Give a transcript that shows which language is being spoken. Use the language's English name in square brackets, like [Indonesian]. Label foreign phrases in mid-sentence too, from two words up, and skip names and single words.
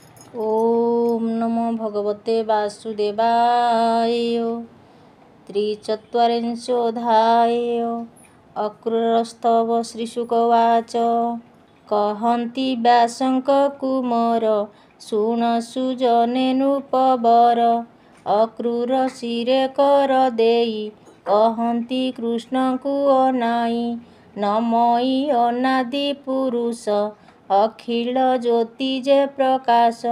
[Sanskrit] ओम नमो भगवते वासुदेवाय। त्रिचत्वारिंशोऽध्याय। अक्रूरस्तव श्रीशुकवाच। [Odia] କହନ୍ତି ବ୍ୟାସଙ୍କ କୁମାର ଶୁଣସୁ ଜନେ ନୃପବର। ଅକ୍ରୂର ଶିରେ କର ଦେଇ କହନ୍ତି କୃଷ୍ଣଙ୍କୁ ଅନାଇ। ନମଇ ଅନାଦି ପୁରୁଷ ଅଖିଳ ଜ୍ୟୋତି ଯେ ପ୍ରକାଶ।